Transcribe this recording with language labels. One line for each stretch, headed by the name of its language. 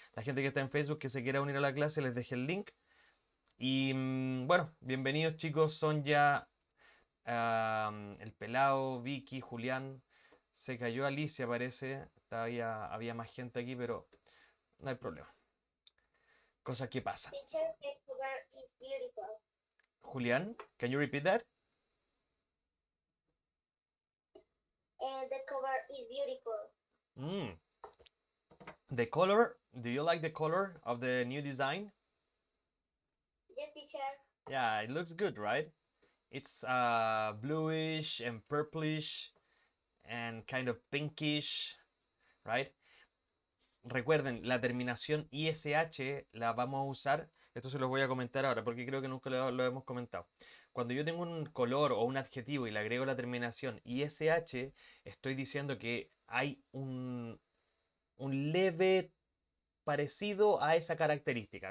Spanish: La gente que está en Facebook que se quiera unir a la clase, les dejé el link. Y bueno, bienvenidos chicos, son ya el pelado, Vicky, Julián. Se cayó Alicia, parece. Había más gente aquí, pero no hay problema. Cosas que pasan.
English: Teacher, the cover is beautiful. Julián, can you repeat that? And the cover is beautiful. Mm. The color, do you like the color of the new design? Yes, teacher. Yeah, it looks good, right? It's bluish and purplish and kind of pinkish, right?
Spanish: Recuerden, la terminación ISH la vamos a usar, esto se los voy a comentar ahora porque creo que nunca lo hemos comentado. Cuando yo tengo un color o un adjetivo y le agrego la terminación ISH, estoy diciendo que hay un leve parecido a esa característica.